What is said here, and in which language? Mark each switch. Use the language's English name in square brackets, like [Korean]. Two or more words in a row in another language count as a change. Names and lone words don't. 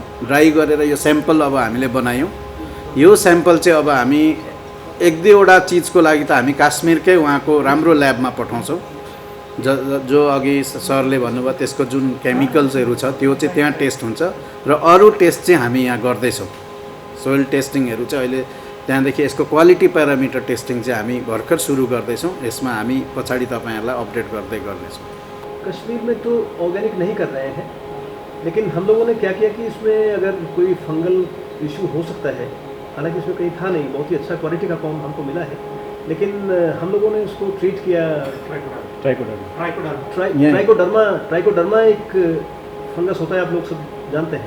[Nepali] ड्राई गरेर यो स्याम्पल अब हामीले बनायौँ। यो स्याम्पल चाहिँ अब हामी 1-2वटा चिजको लागि त हामी काश्मीरकै उहाँको राम्रो ल्याबमा पठाउँछौँ, जो अघि सरले भन्नुभयो त्यसको जुन केमिकल्सहरू छ त्यो चाहिँ त्यहाँ टेस्ट हुन्छ र अरू टेस्ट चाहिँ हामी यहाँ गर्दैछौँ। [English] soil testings [Nepali] चाहिँ अहिले त्यहाँदेखि यसको [English] quality parameter testing [Nepali] चाहिँ हामी भर्खर सुरु गर्दैछौँ। यसमा हामी पछाडि तपाईँहरूलाई अपडेट गर्दै गर्नेछौँ। [Hindi] कश्मीर में तो ऑर्गेनिक नहीं कर रहे हैं, लेकिन हम लोगों ने क्या किया कि इसमें अगर कोई [English] fungal issue [Hindi] हो सकता है, हालांकि इसमें कहीं था नहीं, बहुत ही अच्छा क्वालिटी का फॉर्म हमको मिला है, लेकिन हम लोगों ने उसको ट्रीट किया ट्राइकोडर्मा एक फंगस होता है, आप लोग सब जानते हैं।